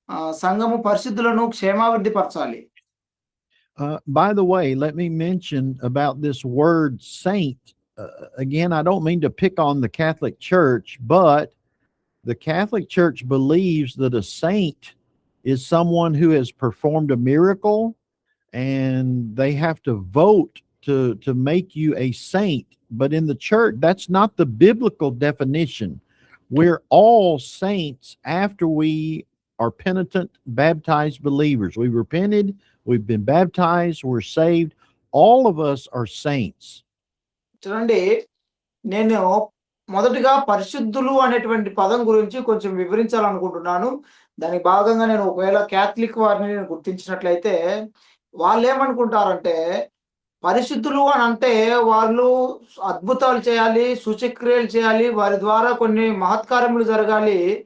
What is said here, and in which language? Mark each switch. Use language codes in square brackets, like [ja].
[te] సంఘము పరిశుద్ధులను క్షేమాభివృద్ధి పరచాలి. [en] By the way, let me mention about this word saint. Again, I don't mean to pick on the Catholic Church, but the Catholic Church believes that a saint is someone who has performed a miracle, and they have to vote to make you a saint. But in the church, that's not the biblical definition. We're all saints after we are penitent, baptized believers. We repented, we've been baptized, we're saved. All of us are saints. [te] చూడండి నేను మొదటిగా పరిశుద్ధులు అనేటువంటి పదం గురించి కొంచెం వివరించాలనుకుంటున్నాను. దానికి భాగంగా నేను ఒకవేళ క్యాథలిక్ వారిని నేను గుర్తించినట్లయితే వాళ్ళేమనుకుంటారంటే పరిశుద్ధులు అని అంటే వాళ్ళు అద్భుతాలు చేయాలి, సూచక్రియలు చేయాలి, వారి ద్వారా కొన్ని మహత్కార్యములు జరగాలి.